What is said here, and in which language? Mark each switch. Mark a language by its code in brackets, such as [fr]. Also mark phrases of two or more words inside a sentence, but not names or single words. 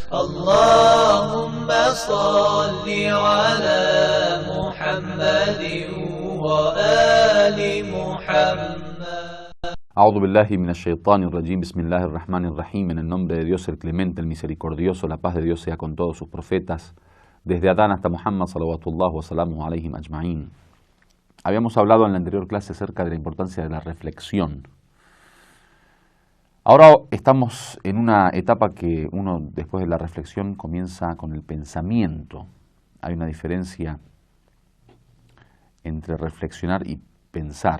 [ar] اللهم صل على محمد وآل محمد. أعوذ بالله من الشيطان الرجيم، بسم الله الرحمن الرحيم, [es] en el nombre de Dios el clemente, el misericordioso, la paz de Dios sea con todos sus profetas, desde Adán hasta Muhammad [ar] صلوات الله وسلامه عليهم أجمعين. [es] Habíamos hablado en la anterior clase acerca de la importancia de la reflexión. Ahora estamos en una etapa que uno después de la reflexión comienza con el pensamiento. Hay una diferencia entre reflexionar y pensar.